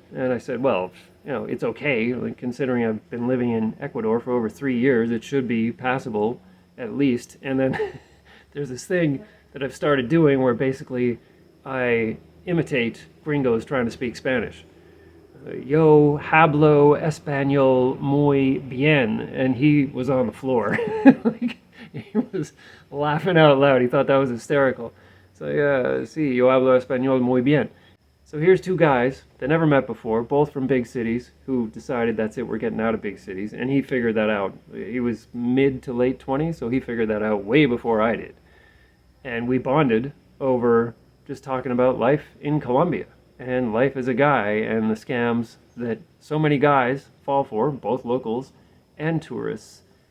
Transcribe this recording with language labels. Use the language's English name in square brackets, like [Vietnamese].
[English] And I said, well, it's okay. Like, considering I've been living in Ecuador for over 3 years, it should be passable at least. And then there's this thing that I've started doing where basically I imitate gringos trying to speak Spanish. [Spanish] Yo hablo español muy bien. [English] And he was on the floor. Like, he was laughing out loud. He thought that was hysterical. So, yeah, [Spanish] sí, yo hablo español muy bien. [English] So here's two guys that never met before, both from big cities, who decided that's it, we're getting out of big cities. And he figured that out. He was mid to late 20s, so he figured that out way before I did. And we bonded over just talking about life in Colombia and life as a guy and the scams that so many guys fall for, both locals and tourists.